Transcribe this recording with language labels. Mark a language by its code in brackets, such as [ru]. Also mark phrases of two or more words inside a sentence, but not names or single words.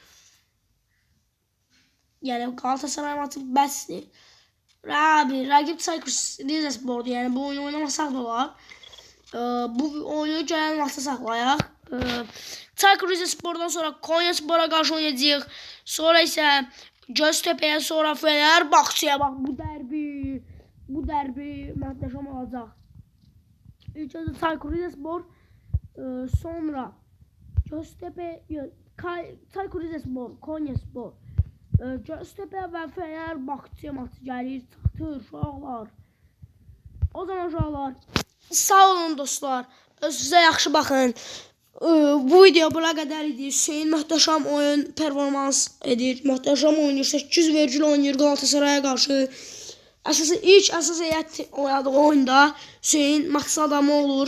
[az] Yəni Galatasaray maçı bəsdir. Rəqib Çaykur Rizespor'dur. Yəni bu oyunu oynamasaq da olar. Bu oyunu gələn vaxta saxlayaq. Çaykur Rizespor'dan sonra Konyaspor'a qarşı oynayacağıq. Sonra isə Göztepe'ye, sonra Fenerbahçe'ye. Bak bu derbi möhtəşəm olacaq. İlk önce Çaykur Rizespor, sonra Göztepe, Çaykur Rizespor, Konyaspor, Göztepe və Fenerbahçe maçı gəlir, çıxdır uşaqlar. O zaman uşaqlar, sağ olun dostlar, özünüzə yaxşı baxın. Bu video buna qədər idi. Hüseyin möhtəşəm oyun performans edir. Möhtəşəm oynayır. 8 vericili oynayır Galatasaray'a qarşı. İlk əsas heyət oynadığı oyunda Hüseyin maçın adamı olur.